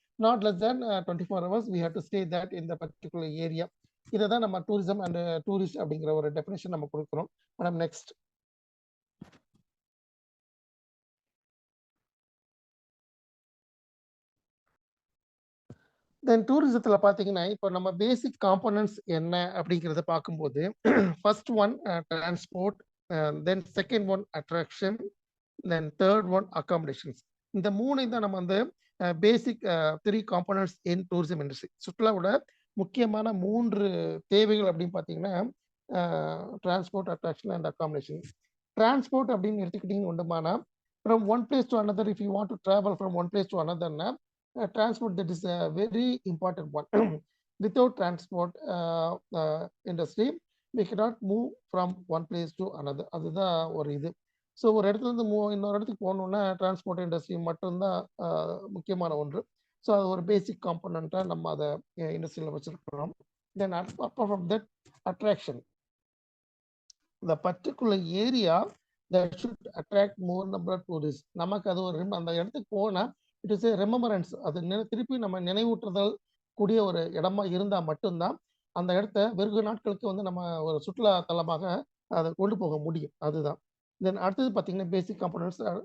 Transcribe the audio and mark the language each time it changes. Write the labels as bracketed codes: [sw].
[en] Not less than 24 hours we have to stay that in the particular area. [ta] இதை தான் நம்ம tourism and tourist அப்படிங்கிற ஒரு definition நம்ம கொடுக்குறோம். Madam next. தென் டூரிசத்தில் பார்த்தீங்கன்னா, இப்போ நம்ம பேசிக் காம்போனன்ட்ஸ் என்ன அப்படிங்கிறத பார்க்கும்போது, first one transport, then second one attraction, then third one accommodations. இந்த மூணையும் தான் நம்ம வந்து பேசிக் 3 காம்போனன்ட்ஸ் இன் டூரிசம் இண்டஸ்ட்ரி. சுற்றுலாவோட முக்கியமான 3 தேவைகள் அப்படின்னு பார்த்தீங்கன்னா, transport, attraction and accommodation. Transport அப்படின்னு எடுத்துக்கிட்டீங்க உண்டுமானா, [en] From one place to another, if you want to travel from one place to அனதர்னா, transport, that is a very important one. Without transport industry, we cannot move from one place to another. [ta] அதுதான் ஒரு இது. So ஒரு இடத்துல இருந்து இன்னொரு இடத்துக்கு போகணுன்னா transport industry மட்டும்தான் முக்கியமான ஒன்று. ஸோ அது ஒரு பேசிக் காம்போனண்ட்டாக நம்ம அதை இண்டஸ்ட்ரியில் வச்சுருக்கிறோம். [en] Then apart from that, attraction. the particular area that should attract more number of tourists. [ta] நமக்கு அது ஒரு அந்த இடத்துக்கு போனால் [en] It is a remembrance. [ta] அது திருப்பி நம்ம நினைவூட்டுதல் கூடிய ஒரு இடமா இருந்தால் மட்டும்தான் அந்த இடத்த வெகு நாட்களுக்கு வந்து நம்ம ஒரு சுற்றுலா தலமாக அதை கொண்டு போக முடியும். அதுதான். தென் அடுத்தது பார்த்தீங்கன்னா பேசிக் காம்போனன்ட்ஸ்.